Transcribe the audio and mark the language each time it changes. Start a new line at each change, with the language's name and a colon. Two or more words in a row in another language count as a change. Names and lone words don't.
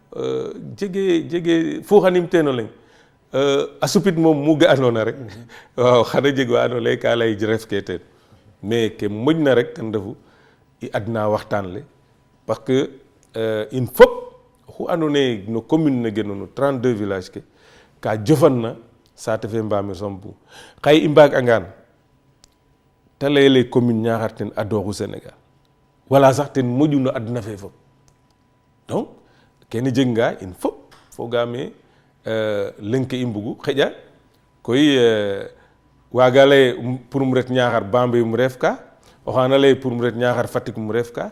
Serer: jege fo xanim teno leng asupit mom mu ga anona rek waaw xana jeg wa anole ka lay ref ke ten mais ke mojna rek tan defu i adna waxtan le
French: parce que une
Serer: fop xu andone no commune ne genonu 32 villages ke ka jofanna sate fe mbamir sombu xay i mbag angan ta leyele commune Niakhar ten adoxu Sénégal wala sax ten moƴu no adna fe fop donc kene jeg nga in fop fogame lenke i mbugu xeƴa koy waga lay pour um ret Niakhar Bambey um ref ka oxana lay pour um ret Niakhar Fatick um ref ka